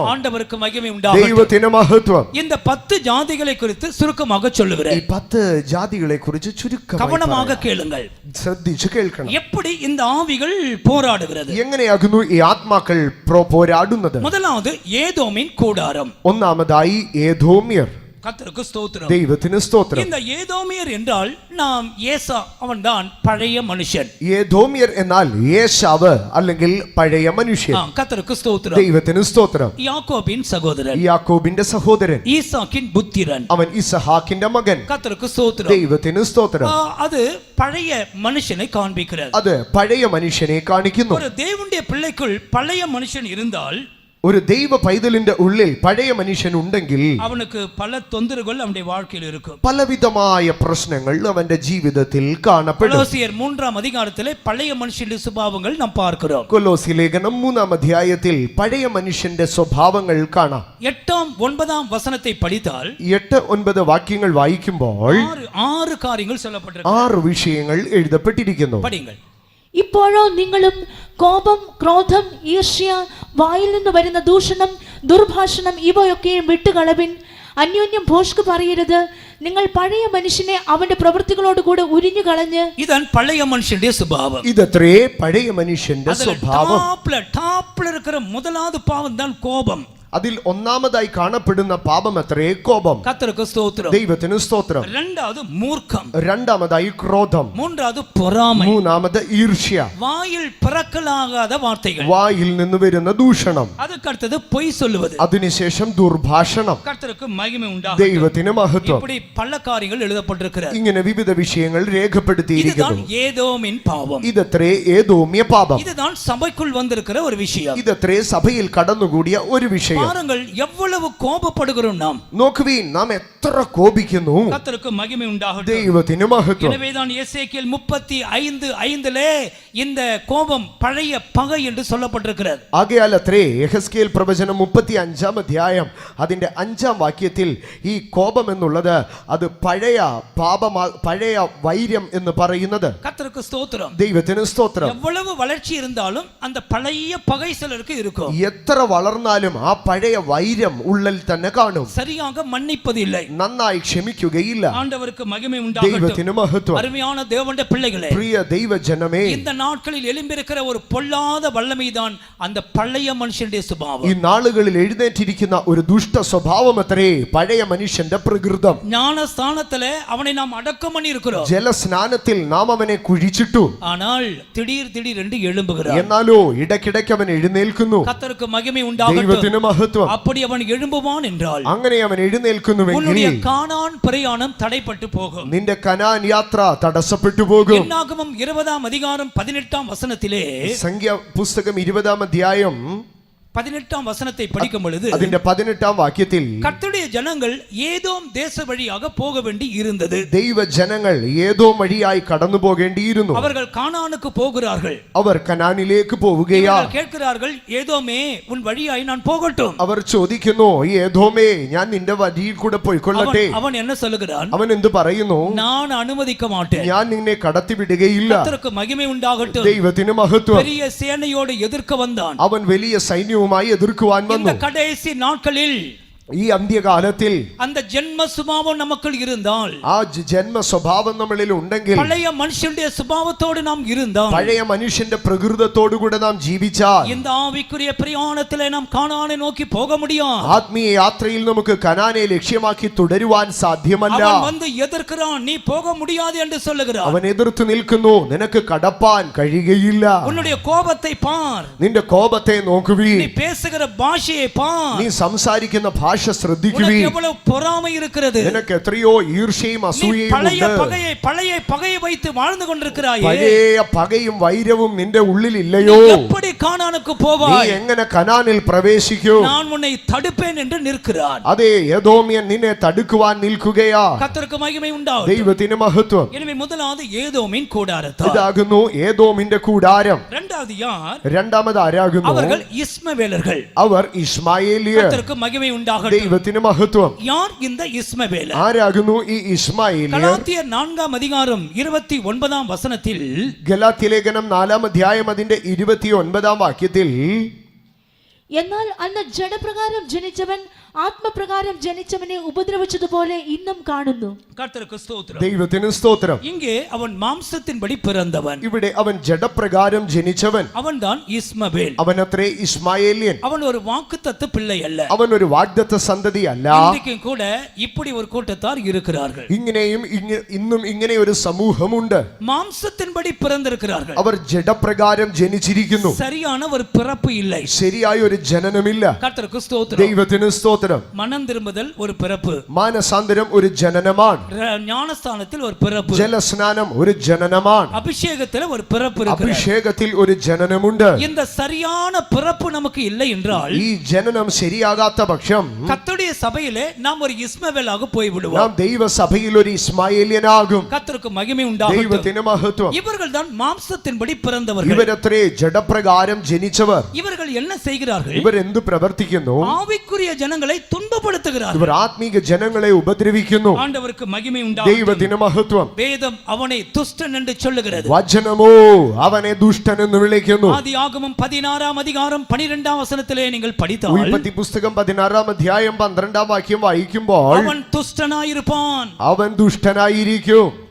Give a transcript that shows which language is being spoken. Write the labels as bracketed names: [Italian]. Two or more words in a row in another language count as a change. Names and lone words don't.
[Tamil] ஆண்டவருக்கு மகிமை உண்டாகட்டும். [Malayalam] ദൈവത്തിന് മഹത്വം. [Tamil] இந்த 10 ஜாதிகளை குறித்து சுருக்கமாக [Malayalam] ഈ [Tamil] சொல்லுகிறேன். [Malayalam] 10 ജാതികളെ കുറിച്ച് ചുരുക്കമായി [Tamil] கவனமாக [Malayalam] പറയാം. [Tamil] കേளுங்கள். [Malayalam] ശ്രദ്ധിച്ചു കേൾക്കണം. [Tamil] எப்படி இந்த ആവികൾ போராடுகிறது? [Malayalam] എങ്ങനെയാകുന്നു ഈ ആത്മാക്കൾ പോരാടുന്നത്? [Tamil] முதலாவது ஏதோமின் கூடாரம். [Malayalam] ഒന്നാമതായി ഏദോമ്യർ. [Tamil] கர்த்தருக்கு ஸ்தோத்திரம். [Malayalam] ദൈവത്തിന് സ്തോത്രം. [Tamil] இந்த ஏதோமியர் என்றால் நாம் ஏசா, அவன்தான் பழைய மனுஷன். [Malayalam] ഏദോമ്യർ എന്നാൽ യേശാവ് അല്ലെങ്കിൽ പഴയ മനുഷ്യൻ. [Tamil] கர்த்தருக்கு ஸ்தோத்திரம். [Malayalam] ദൈവത്തിന് സ്തോത്രം. [Tamil] யாக்கோபின் சகோதரன், [Malayalam] യാക്കോബിന്റെ സഹോദരൻ, [Tamil] ஈசாக்கின் புத்திரன். [Malayalam] അവൻ ഇസഹാക്കിന്റെ മകൻ. [Tamil] கர்த்தருக்கு ஸ்தோத்திரம். [Malayalam] ദൈവത്തിന് സ്തോത്രം. [Tamil] அது பழைய மனுஷனை காண்பிக்கிறது. [Malayalam] അത് പഴയ മനുഷ്യനെ കാണിക്കുന്നു. [Tamil] ஒரு தேவனுடைய பிள்ளைக்குள் பழைய மனுஷன் இருந்தால், [Malayalam] ഒരു ദൈവ പൈതലിന്റെ ഉള്ളിൽ പഴയ മനുഷ്യൻ ഉണ്ടെങ്കിൽ [Tamil] அவனுக்கு பல தொந்தரவுகள் அவனுடைய வாழ்க்கையில் இருக்கும். [Malayalam] പലവിധമായ പ്രശ്നങ്ങൾ അവന്റെ ജീവിതത്തിൽ കാണപ്പെടും. [Tamil] கொலோசியர் 3ஆம் அதிகாரத்திலே பழைய மனுஷனுடைய சுபாவங்கள் நாம் பார்க்கிறோம். [Malayalam] കൊലോസി ലേഖനം 3-ാം അധ്യായത്തിൽ പഴയ മനുഷ്യന്റെ സ്വഭാവങ്ങൾ കാണാം. [Tamil] 8ஆம் 9ஆம் வசனத்தை படித்தால் [Malayalam] 8-9 വാക്യങ്ങൾ വായിക്കുമ്പോൾ [Tamil] 6 காரியங்கள் சொல்லப்பட்டிருக்கு. [Malayalam] 6 വിഷയങ്ങൾ എഴുതപ്പെട്ടിരിക്കുന്നു. [Tamil] படிங்கள். [Malayalam] ഇപ്പോഴോ നിങ്ങളും കോപം, ക്രോധം, ഈർഷ്യ, വായിൽ നിന്ന് വരുന്ന ദൂഷണം, ദുർഭാഷണം ഇവയൊക്കെയും വിട്ടുകളവിൻ. അന്യോന്യം ഭോഷ്ക് പറയരുത്. നിങ്ങൾ പഴയ മനുഷ്യനെ അവന്റെ പ്രവൃത്തികളോട് കൂടെ ഉരിഞ്ഞു കളഞ്ഞ്. [Tamil] இதான் பழைய மனுஷனுடைய சுபாவம். [Malayalam] ഇതത്രേ പഴയ മനുഷ്യന്റെ സ്വഭാവം. [Tamil] டாப்ல இருக்கிற முதலாவது பாவம் தான் கோபம். [Malayalam] അതിൽ ഒന്നാമതായി കാണപ്പെടുന്ന പാപം അത്രേ കോപം. [Tamil] கர்த்தருக்கு ஸ்தோத்திரம். [Malayalam] ദൈവത്തിന് സ്തോത്രം. [Tamil] இரண்டாவது மூர்க்கம். [Malayalam] രണ്ടാമതായി ക്രോധം. [Tamil] மூன்றாவது பொறாமை. [Malayalam] മൂന്നാമത് ഈർഷ്യ. [Tamil] வாயில் பிறக்கலாகாத வார்த்தைகள். [Malayalam] വായിൽ നിന്ന് വരുന്ന ദൂഷണം. [Tamil] அதுக்கு அடுத்தது பொய் சொல்லுவது. [Malayalam] അതിനുശേഷം ദുർഭാഷണം. [Tamil] கர்த்தருக்கு மகிமை உண்டாகட்டும். [Malayalam] ദൈവത്തിന് മഹത്വം. [Tamil] இப்படி பல காரியங்கள் எழுதப்பட்டிருக்கிறது. [Malayalam] ഇങ്ങനെ വിവിധ വിഷയങ്ങൾ രേഖപ്പെടുത്തിയിരിക്കുന്നു. [Tamil] இதுதான் ஏதோமின் பாவம். [Malayalam] ഇതത്രേ ഏദോമ്യ പാപം. [Tamil] இதுதான் சபைக்குள் வந்திருக்கிற ஒரு விஷயம். [Malayalam] ഇതത്രേ സഭയിൽ കടന്നുകൂടിയ ഒരു വിഷയം. [Tamil] பாருங்கள் எவ்வளவு கோபப்படுகிறோம் நாம். [Malayalam] നോക്കുവീൻ നാം എത്ര കോപിക്കുന്നു. [Tamil] கர்த்தருக்கு மகிமை உண்டாகட்டும். [Malayalam] ദൈവത്തിന് മഹത്വം. [Tamil] எனவேதான் எசேக்கியேல் 35:5 இந்த கோபம் பழைய பகை என்று சொல்லப்பட்டிருக்கிறது. [Malayalam] ആകയാൽ അത്രേ യെഹെസ്കേൽ പ്രവചനം 35-ാം അധ്യായം അതിന്റെ 5-ാം വാക്യത്തിൽ ഈ കോപം എന്നുള്ളത് അത് പഴയ പഴയ വൈര്യം എന്ന് പറയുന്നത്. [Tamil] கர்த்தருக்கு ஸ்தோத்திரம். [Malayalam] ദൈവത്തിന് സ്തോത്രം. [Tamil] எவ்வளவு வளர்ச்சி இருந்தாலும் அந்த பழைய பகை சிலருக்கு இருக்கும். [Malayalam] എത്ര വളർന്നാലും ആ പഴയ വൈര്യം ഉള്ളിൽ തന്നെ കാണും. [Tamil] சரியாக மன்னிப்பதில்லை. [Malayalam] നന്നായി ക്ഷമിക്കുകയില്ല. [Tamil] ஆண்டவருக்கு மகிமை உண்டாகட்டும். [Malayalam] ദൈവത്തിന് മഹത്വം. [Tamil] அருமையான தேவனுடைய பிள்ளைகளே, [Malayalam] പ്രിയ ദൈവജനമേ, [Tamil] இந்த നാட்களிൽ எழும்பியிருக்கிற ஒரு பொல்லாத வல்லமைதான் அந்த பழைய மனுஷனுடைய சுபாவம். [Malayalam] ഈ നാളുകളിൽ എഴുന്നേറ്റിരിക്കുന്ന ഒരു ദുഷ്ട സ്വഭാവം അത്രേ പഴയ മനുഷ്യന്റെ പ്രകൃതം. [Tamil] ஞானஸ்தானத்திலே அவனை நாம் அடக்கம் பண்ணி இருக்கிறோம். [Malayalam] ജലസ്നാനത്തിൽ നാം അവനെ കുഴിച്ചിട്ടു. [Tamil] ஆனால் திடீர் என்று எழும்புகிறான். [Malayalam] എന്നാലോ ഇടയ്ക്കിടയ്ക്ക് അവൻ എഴുന്നേൽക്കുന്നു. [Tamil] கர்த்தருக்கு மகிமை உண்டாகட்டும். [Malayalam] ദൈവത്തിന് മഹത്വം. [Tamil] அப்படி அவன் எழும்புவான் என்றால் [Malayalam] അങ്ങനെ അവൻ എഴുന്നേൽക്കുന്നുവെങ്കിൽ [Tamil] உன்னுடைய கானான் பிரயாணம் தடைப்பட்டு போகும். [Malayalam] നിന്റെ കനാൻ യാത്ര തടസ്സപ്പെട്ടു പോകും. [Tamil] என்னாகமம் 20-ாம் அதிகாரம் 18-ாம் வசனத்திலே [Malayalam] സംഖ്യ പുസ്തകം 20-ാം അധ്യായം [Tamil] 18-ஆம் வசனத்தை படிக்கும் பொழுது [Malayalam] അതിന്റെ 18-ാം വാക്യത്തിൽ [Tamil] கர்த்தருடைய ஜனங்கள் ஏதோம் தேச வழியாக போக வேண்டி இருந்தது. [Malayalam] ദൈവ ജനങ്ങൾ ഏതോ വഴിയായി കടന്നു പോകേണ്ടിയിരുന്നു. [Tamil] அவர்கள் கானானுக்கு போகிறார்கள். [Malayalam] അവർ കനാനിലേക്ക് പോവുകയാ. [Tamil] கேட்கிறார்கள், ஏதோமே உன் வழியாய் நான் போகட்டும். [Malayalam] അവർ ചോദിക്കുന്നു, ഏതോമേ ഞാൻ നിന്റെ വഴിയിൽ കൂടെ പോയിക്കൊള്ളട്ടെ. [Tamil] அவன் என்ன சொல்லுகிறான்? [Malayalam] അവൻ എന്ത് പറയുന്നു? [Tamil] நான் அனுமதிக்க மாட்டேன். [Malayalam] ഞാൻ നിന്നെ കടത്തി വിടുകയില്ല. [Tamil] கர்த்தருக்கு மகிமை உண்டாகட்டும். [Malayalam] ദൈവത്തിന് മഹത്വം. [Tamil] பெரிய சேனையோடு எதிர்க்க வந்தான். [Malayalam] അവൻ വലിയ സൈന്യവുമായി എതിർക്കുവാൻ [Tamil] இந்த [Malayalam] വന്നു. [Tamil] கடைசி நாட்களில் [Malayalam] ഈ അന്ത്യകാലത്തിൽ [Tamil] அந்த ஜென்ம சுபாவம் நமக்குள் இருந்தால், [Malayalam] ആ ജന്മ സ്വഭാവം നമ്മളിൽ ഉണ്ടെങ്കിൽ, [Tamil] பழைய மனுஷனுடைய சுபாவத்தோடு நாம் இருந்தால், [Malayalam] പഴയ മനുഷ്യന്റെ പ്രകൃതത്തോടുകൂടെ നാം ജീവിച്ചാൽ [Tamil] இந்த ஆவிக்குரிய பிரயாணத்திலே நாம் கானானை நோக்கி போக முடியும். [Malayalam] ആത്മീയ യാത്രയിൽ നമുക്ക് കനാനെ ലക്ഷ്യമാക്കി തുടരുവാൻ സാധ്യമല്ല. [Tamil] அவன் வந்து எதிர்க்கிறான், நீ போக முடியாது என்று சொல்லுகிறான். [Malayalam] അവൻ എതിർത്ത് നിൽക്കുന്നു, നിനക്ക് കടപ്പാൻ കഴിയുകയില്ല. [Tamil] உன்னுடைய கோபத்தை பார், [Malayalam] നിന്റെ കോപത്തെ നോക്കുവീൻ. [Tamil] நீ பேசுகிற பாஷையை பார், [Malayalam] നീ സംസാരിക്കുന്ന ഭാഷ [Tamil] உனக்கு [Malayalam] ശ്രദ്ധിക്കുവീൻ. [Tamil] எவ்வளவு பொறாமை இருக்கிறது. [Malayalam] നിനക്ക് എത്രയോ ഈർഷ്യയും [Tamil] நீ [Malayalam] അസൂയയും [Tamil] பழைய [Malayalam] ഉണ്ട്. [Tamil] பகையை வைத்து வாழ்ந்து கொண்டிருக்கிறாயே. [Malayalam] പഴയ പകയും വൈരവും നിന്റെ ഉള്ളിൽ ഇല്ലയോ? [Tamil] நீ எப்படி கானானுக்கு [Malayalam] നീ [Tamil] போவாய்? [Malayalam] എങ്ങനെ കനാനിൽ പ്രവേശിക്കും? [Tamil] நான் உன்னை தடுப்பேன் என்று நிற்கிறான். [Malayalam] അതെ, ഏദോമ്യൻ നിന്നെ തടുക്കുവാൻ നിൽക്കുകയാ. [Tamil] கர்த்தருக்கு மகிமை உண்டாகட்டும். [Malayalam] ദൈവത്തിന് മഹത്വം. [Tamil] எனவே முதலாவது ஏதோமின் கூடாரத்தார். [Malayalam] ഇതാകുന്നു ഏദോമിന്റെ കൂടാരം. [Tamil] இரண்டாவது யார்? [Malayalam] രണ്ടാമത് ആരാകുന്നു? [Tamil] அவர்கள் இஸ்மவேலர்கள். [Malayalam] അവർ ഇസ്മായേലിയർ. [Tamil] கர்த்தருக்கு மகிமை உண்டாகட்டும். [Malayalam] ദൈവത്തിന് മഹത്വം. [Tamil] யார் இந்த இஸ்மவேலர்? [Malayalam] ആരാകുന്നു ഈ ഇസ്മായേലിയർ? [Tamil] கலாத்தியர் 4-ாம் அதிகாரம் 29-ாம் வசனத்தில், [Malayalam] ഗലാത്യ ലേഖനം 4-ാം അധ്യായം അതിന്റെ 29-ാം വാക്യത്തിൽ, എന്നാൽ അന്ന് ജഡപ്രകാരം ജനിച്ചവൻ ആത്മപ്രകാരം ജനിച്ചവനെ ഉപദ്രവിച്ചതുപോലെ ഇന്നും കാണുന്നു. [Tamil] கர்த்தருக்கு ஸ்தோத்திரம். [Malayalam] ദൈവത്തിന് സ്തോത്രം. [Tamil] இங்கே அவன் மாம்சத்தின்படி பிறந்தவன். [Malayalam] ഇവിടെ അവൻ ജഡപ്രകാരം ജനിച്ചവൻ. [Tamil] அவன்தான் இஸ்மவேல். [Malayalam] അവനത്രേ ഇസ്മായേലിയൻ. [Tamil] அவன் ஒரு வாக்குத்தத்த பிள்ளை அல்ல. [Malayalam] അവൻ ഒരു വാഗ്ദത്ത സന്തതി അല്ല. [Tamil] இன்றைக்கும் கூட இப்படி ஒரு கூட்டத்தார் இருக்கிறார்கள். [Malayalam] ഇങ്ങനെയും ഇന്നും ഇങ്ങനെ ഒരു സമൂഹമുണ്ട്. [Tamil] மாம்சத்தின்படி பிறந்திருக்கிறார்கள். [Malayalam] അവർ ജഡപ്രകാരം ജനിച്ചിരിക്കുന്നു. [Tamil] சரியான ஒரு பிறப்பு இல்லை. [Malayalam] ശരിയായ ഒരു ജനനമില്ല. [Tamil] கர்த்தருக்கு ஸ்தோத்திரம். [Malayalam] ദൈവത്തിന് സ്തോത്രം. [Tamil] மனம் திரும்புதல் ஒரு பிறப்பு. [Malayalam] മാനസാന്തരം ഒരു ജനനമാണ്. [Tamil] ஞானஸ்தானத்தில் ஒரு பிறப்பு. [Malayalam] ജലസ്നാനം ഒരു ജനനമാണ്. [Tamil] அபிஷேகத்தில் ஒரு பிறப்பு இருக்கிறது. [Malayalam] അഭിഷേകത്തിൽ ഒരു ജനനമുണ്ട്. [Tamil] இந்த சரியான பிறப்பு நமக்கு இல்லை என்றால், [Malayalam] ഈ ജനനം ശരിയാകാത്ത പക്ഷം [Tamil] கர்த்தருடைய சபையிலே நாம் ஒரு இஸ்மவேலாக போய் [Malayalam] നാം [Tamil] விடுவோம். [Malayalam] ദൈവസഭയിൽ ഒരു ഇസ്മായേലിയനാകും. [Tamil] கர்த்தருக்கு மகிமை உண்டாகட்டும். [Malayalam] ദൈവത്തിന് മഹത്വം. [Tamil] இவர்கள் தான் மாம்சத்தின்படி பிறந்தவர்கள். [Malayalam] ഇവരത്രേ ജഡപ്രകാരം ജനിച്ചവർ. [Tamil] இவர்கள் என்ன செய்கிறார்கள்? [Malayalam] ഇവരെന്ത് പ്രവർത്തിക്കുന്നു? [Tamil] ஆவிக்குரிய ஜனங்களை துன்பப்படுத்துகிறார்கள். [Malayalam] ഇവർ ആത്മീക ജനങ്ങളെ ഉപദ്രവിക്കുന്നു. [Tamil] ஆண்டவருக்கு மகிமை உண்டாகட்டும். [Malayalam] ദൈവത്തിന് മഹത്വം. [Tamil] வேதம் அவனை துஷ்டன் என்று சொல்லுகிறது. [Malayalam] വചനമോ അവനെ ദുഷ്ടൻ എന്ന് വിളിക്കുന്നു. [Tamil] ஆதியாகமம் 16-ாம் அதிகாரம் 12-ாம் வசனத்திலே நீங்கள் படித்தால், [Malayalam] ഉൽപ്പത്തി പുസ്തകം 16-ാം അധ്യായം 12-ാം വാക്യം വായിക്കുമ്പോൾ, [Tamil] அவன் துஷ்டனாயிருப்பான். [Malayalam] അവൻ ദുഷ്ടനായിരിക്കും.